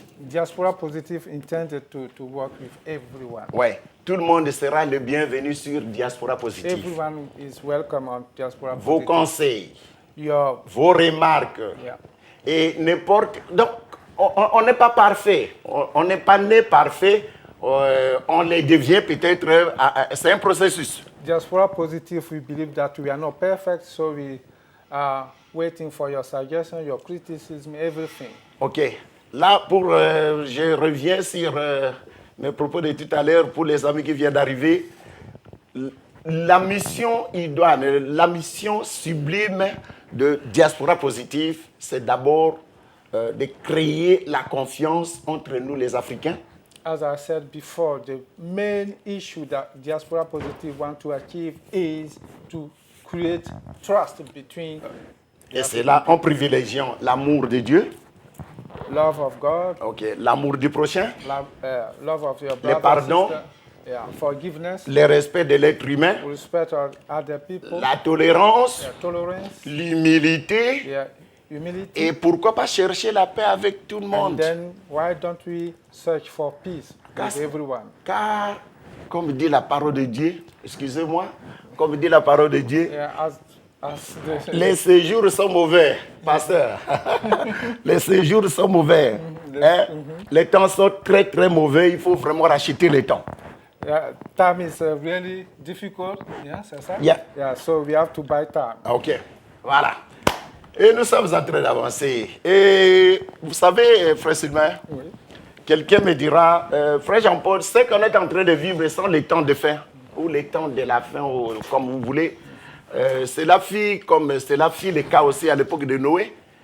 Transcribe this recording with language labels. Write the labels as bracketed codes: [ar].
[en] Diaspora Positive intended to work with everyone. [fr] Ouais, tout le monde sera le bienvenu sur Diaspora Positive. [en] Everyone is welcome on Diaspora [fr] Vos [en] Positive. [fr] conseils, [en] Your, [fr] vos remarques, [en] yeah. [fr] et n'importe... Donc, on n'est pas parfait, on n'est pas né parfait, on les devient peut-être, c'est un processus. [en] Diaspora Positive, we believe that we are not perfect, so we are waiting for your suggestion, your criticism, everything. OK. [fr] Là, je reviens sur mes propos de tout à l'heure pour les amis qui viennent d'arriver. La mission idoine, la mission sublime de Diaspora Positive, c'est d'abord de créer la confiance entre nous les Africains. [en] As I said before, the main issue that Diaspora Positive want to achieve is to create trust between [fr] Et c'est là en privilégiant l'amour de Dieu, [en] love of God, [fr] OK, l'amour du prochain, [en] love of your [fr] le [en] brother, [fr] pardon, [en] sister, yeah, forgiveness, [fr] le respect de l'être humain, [en] respect of other people, [fr] la tolérance, [en] yeah, tolerance, [fr] l'humilité, [en] yeah, humility. [fr] et pourquoi pas chercher la paix avec tout le [en] And [fr] monde. [en] then why don't we search for peace [fr] Car- [en] with everyone? [fr] Car, comme dit la parole de Dieu, excusez-moi, comme dit la parole de Dieu, [en] Yeah, as [fr] les séjours sont mauvais, pasteur. Les séjours sont mauvais. Hein? Les temps sont très très mauvais, il faut vraiment racheter les temps. [en] yeah, time is really difficult. Yeah, [fr] c'est ça? [en] Yeah. Yeah, so we have to buy time. [fr] OK, voilà. Et nous sommes en train d'avancer. Et vous savez, frère Sylvain, Oui. quelqu'un me dira, frère Jean-Paul, ce qu'on est en train de vivre sans les temps de fin, ou les temps de la fin, ou comme vous voulez, c'est la fille, comme c'est la fille, le cas aussi à l'époque de Noé.